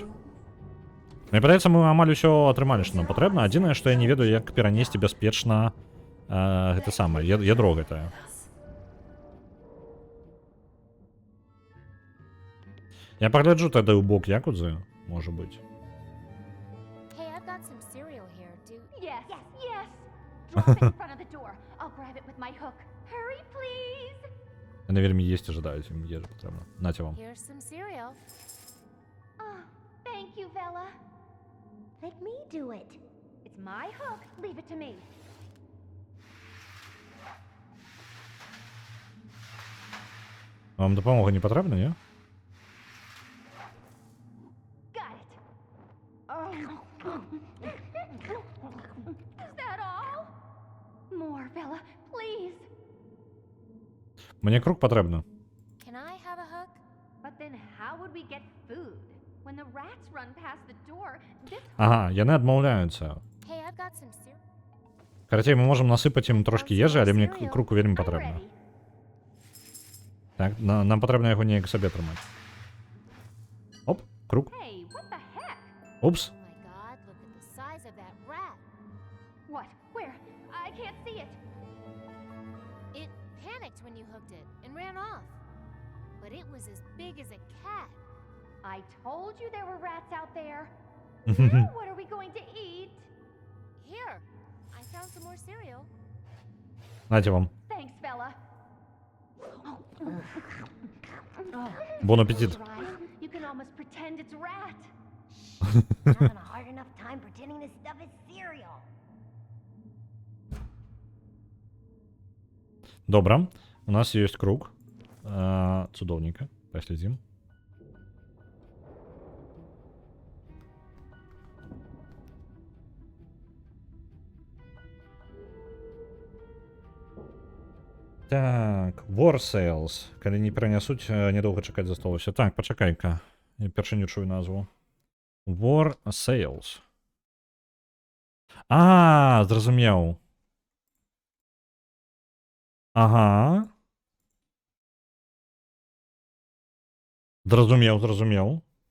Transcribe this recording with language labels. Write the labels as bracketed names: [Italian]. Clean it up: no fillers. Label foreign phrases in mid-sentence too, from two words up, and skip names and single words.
[Belarusian] Мне падаецца, мы амаль усё атрымалі, што нам патрэбна. Адзінае, што я не ведаю, як перанесці бяспечна гэта самае, ядро гэтае. Я пагляджу тады ў бок якудзы, можа быць. [English] Hey, I've got some cereal here. Yes, yes, yes. Drop it in front of the door. I'll grab it with my hook. Hurry, please. [Belarusian] Яны вельмі есці жадаюць, ім ежа патрэбна. Наце вам. [English] Here's some cereal. Oh, thank you, Vela. Let me do it. It's my hook. Leave it to me. [Belarusian] Вам дапамога не патрэбна, не? [English] Got it. Oh. Is that all? More, Vela, please. [Belarusian] Мне круг патрэбна. [English] Can I have a hook? But then how would we get food? When the rats run past the door, this... [Belarusian] Ага, яны адмаўляюцца. [English] Hey, I've got some cereal. [Belarusian] Карацей, мы можам насыпаць ім трошки ежы, але мне круг вельмі патрэбна. Так, нам патрэбна яго неяк сабе трымаць. Оп, круг. [English] Hey, what the heck? Упс. Oh my god, look at the size of that rat. What? Where? I can't see it. It panicked when you hooked it and ran off. But it was as big as a cat. I told you there were rats out there. Now what are we going to eat? Here, I found some more cereal. [Russian] Нате вам. [English] Thanks, Bella. [French] Bon appétit. [English] You can almost pretend it's rat. Having a hard enough time pretending this stuff is cereal. [Russian] Добро. У нас есть круг. Цудовненько. Последим. [Belarusian] Так, War Sales. Калі не перанясуць, нядоўга чакаць засталося. Так, пачакай-ка. Я першыню чую назву. War Sales. Зразумеў. Ага. Зразумеў.